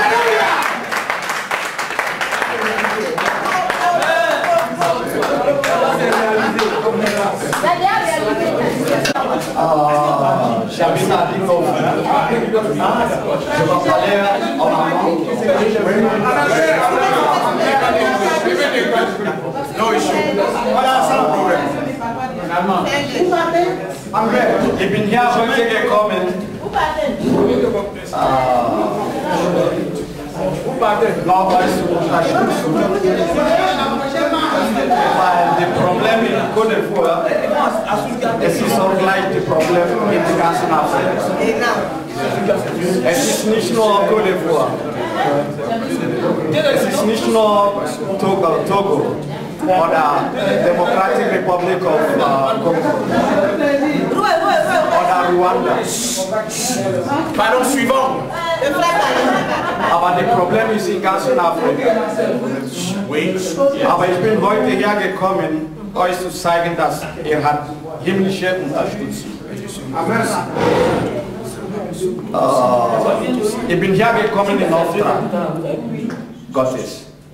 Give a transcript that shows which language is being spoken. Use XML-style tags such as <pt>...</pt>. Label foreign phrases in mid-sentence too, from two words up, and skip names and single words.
<fr>Je vais parler en allemand.</fr> <en>No issue.</en> <fr>Voilà, sans problème.</fr> <de>Ich bin hier heute gekommen. Weil die Probleme in Côte d'Ivoire, es ist auch gleich die Probleme in der ganzen Afrika. Es ist nicht nur Côte d'Ivoire. Es ist nicht nur Togo oder Democratic Republic of Congo oder Rwanda.</de> <fr>Pardon, suivant.</fr> <de>Aber das Problem ist in ganz Afrika. Aber ich bin heute hergekommen, euch zu zeigen, dass er hat himmlische Unterstützung. Ich bin hergekommen in Auftrag Gottes.</de>